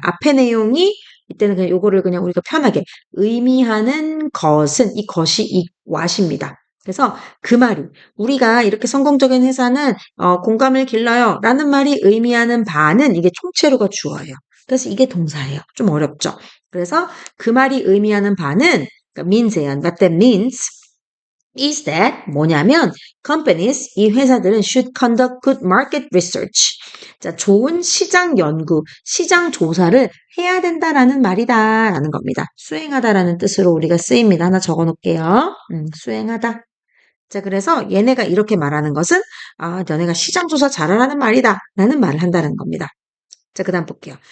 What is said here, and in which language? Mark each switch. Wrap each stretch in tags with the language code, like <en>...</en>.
<ko>앞의 내용이, 이때는 그냥 요거를 그냥 우리가 편하게, 의미하는 것은, 이 것이 이 what입니다. 그래서 그 말이, 우리가 이렇게 성공적인 회사는, 공감을 길러요. 라는 말이 의미하는 바는 이게 총체로가 주어예요. 그래서 이게 동사예요. 좀 어렵죠. 그래서 그 말이 의미하는 바는 그러니까 means예요.</ko> <en>What that means is that</en> <ko>뭐냐면</ko> <en>companies,</en> <ko>이 회사들은</ko> <en>should conduct good market research.</en> <ko>자, 좋은 시장 연구, 시장 조사를 해야 된다라는 말이다라는 겁니다. 수행하다라는 뜻으로 우리가 쓰입니다. 하나 적어 놓을게요. 수행하다. 자, 그래서 얘네가 이렇게 말하는 것은 너네가 시장 조사 잘하라는 말이다 라는 말을 한다는 겁니다. 자, 그 다음 볼게요.</ko>